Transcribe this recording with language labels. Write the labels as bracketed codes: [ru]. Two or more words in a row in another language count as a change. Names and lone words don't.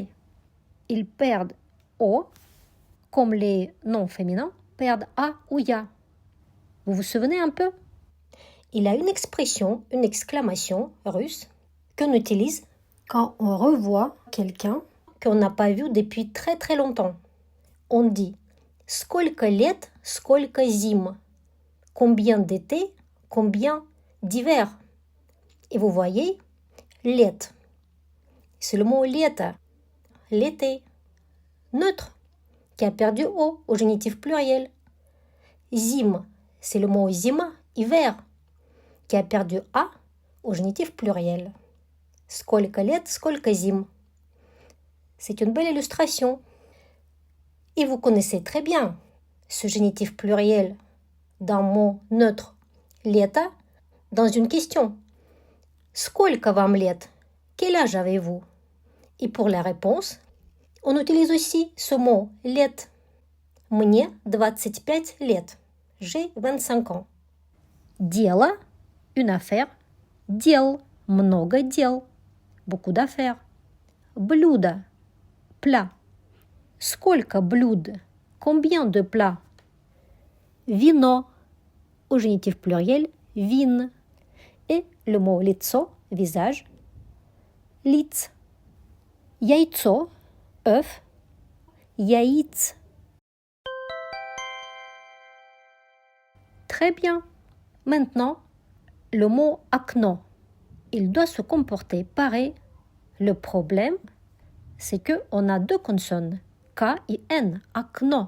[fr] Ils perdent O comme les noms féminins perdent A ou Ya. Vous vous souvenez un peu? Il y a une expression, une exclamation russe qu'on utilise quand on revoit quelqu'un qu'on n'a pas vu depuis très très longtemps. On dit « [ru] Сколько лет, сколько зим [fr] » Combien d'été, combien d'hiver. Et vous voyez, лет, c'est le mot лето, l'été, neutre, qui a perdu O au génitif pluriel. Zim, c'est le mot zima, hiver, qui a perdu A au génitif pluriel. [ru] Сколько лет, сколько зим. [fr] C'est une belle illustration. Et vous connaissez très bien ce génitif pluriel d'un mot neutre, лето, dans une question. [ru] Сколько вам лет? [fr] Quel âge avez-vous? Et pour la réponse, on utilise aussi ce mot лет. [ru] Мне 25 лет. [fr] J'ai 25 ans. Дело, une affaire. [ru] Дел, много дел. [fr] Beaucoup d'affaires. Блюдо, plat. [ru] Сколько блюд? [fr] Combien de plats? Вино, au génitif pluriel, вин. Et le mot лицо, visage, лиц. [ru] Яйцо, œuf, яиц. [fr] Très bien. Maintenant, le mot окно. Il doit se comporter pareil. Le problème, c'est qu'on a deux consonnes, K et N, окно.